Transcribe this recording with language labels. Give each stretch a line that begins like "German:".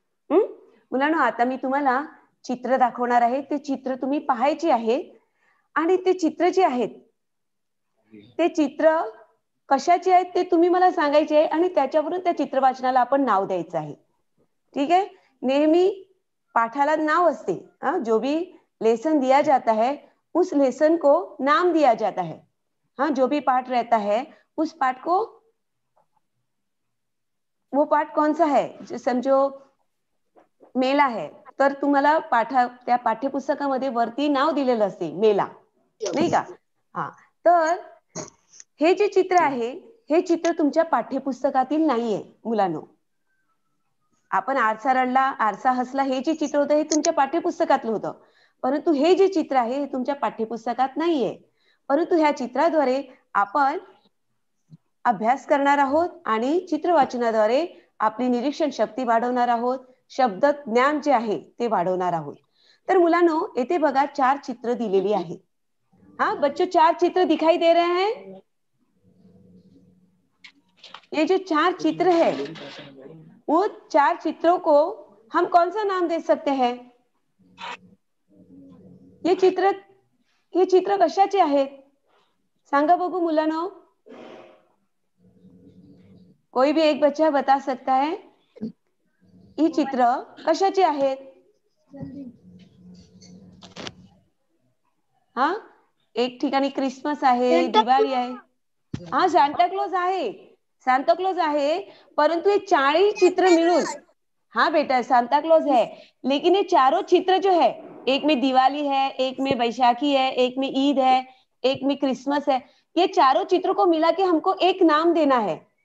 Marathi: मुलांनो, आता मी तुम्हाला चित्र दाखवणार आहे. ते चित्र तुम्ही पाहायची आहेत आणि ते चित्र जे आहेत ते चित्र कशाचे आहेत ते तुम्ही मला सांगायचे आहे आणि त्याच्यावरून त्या चित्र वाचनाला आपण नाव द्यायचं आहे.
Hindi: ठीक है?
Marathi: नेहमी पाठाला नाव असते.
Hindi: जो भी लेसन दिया जाता है उस लेसन को नाम दिया जाता है. हाँ, जो भी पाठ रहता है उस पाठ को, वो पाठ कौन सा है, समझो मेला है
Marathi: तर तुम्हाला त्या पाठ्यपुस्तकामध्ये वरती नाव दिलेलं असते मेला, नाही का? हा, तर हे जे चित्र आहे हे चित्र तुमच्या पाठ्यपुस्तकातील नाहीये मुलांनो. आपण आरसा रडला आरसा हसला हे जे चित्र होतं हे तुमच्या पाठ्यपुस्तकातलं होतं, परंतु हे जे चित्र आहे हे तुमच्या पाठ्यपुस्तकात नाहीये. परंतु ह्या चित्राद्वारे आपण अभ्यास करणार आहोत आणि चित्र वाचनाद्वारे आपली निरीक्षण शक्ती वाढवणार आहोत, शब्द ज्ञान जे आहे ते वाढवणार आहोत. तर मुलांनो, येथे बघा 4 चित्र दिलेली आहेत.
Hindi: हाँ बच्चों, 4 चित्र दिखाई दे रहे हैं. ये जो 4 चित्र है वो 4 चित्रों को हम कौन सा नाम दे सकते हैं?
Marathi: ये चित्र कशाचे आहेत? सांगा बघू मुलांनो.
Hindi: कोई भी एक बच्चा बता सकता है
Marathi: ही चित्र कशाचे आहेत? हा, एक ठिकाणी क्रिसमस आहे, दिवाळी आहे.
Hindi: हाँ,
Marathi: सांताक्लॉज आहे, सांताक्लॉज आहे,
Hindi: परंतु ये 4 चित्र मिलून, हाँ बेटा सांताक्लॉज है, लेकिन ये चारों चित्र जो है, एक में दिवाली है, एक में बैसाखी है, एक में ईद है, एक में क्रिसमस है, ये चारों चित्रों को मिला के हमको एक नाम देना है.